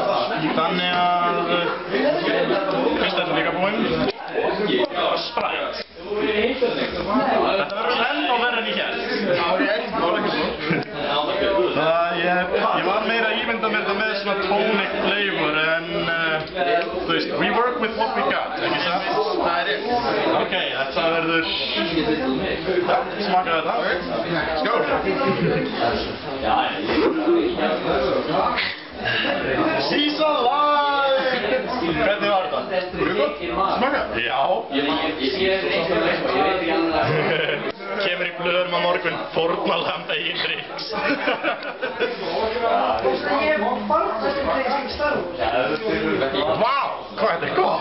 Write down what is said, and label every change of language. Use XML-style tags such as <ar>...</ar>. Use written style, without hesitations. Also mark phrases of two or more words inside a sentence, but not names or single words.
<is>Þannig að... Fyrst þetta líka búinn. Sprite. Þetta verður ennþá verður en ég hélt. Ok, það var ekki svo. Ég var meira að ímynda mér þetta með svona</is> <en>tonic flavor</en> <is>en þú veist,</is> <en>we work with what we got,</en> <is>ekki það? Það er rétt. Ok, þetta verður... Smaka þetta. Skål!</is> <en>She's alive!</en> <is>Hvernig var þetta? Smaka? Já. Kemur í blöðum á morgun, fórnalamba í dricks. Vá, hvað þetta er gott!</is>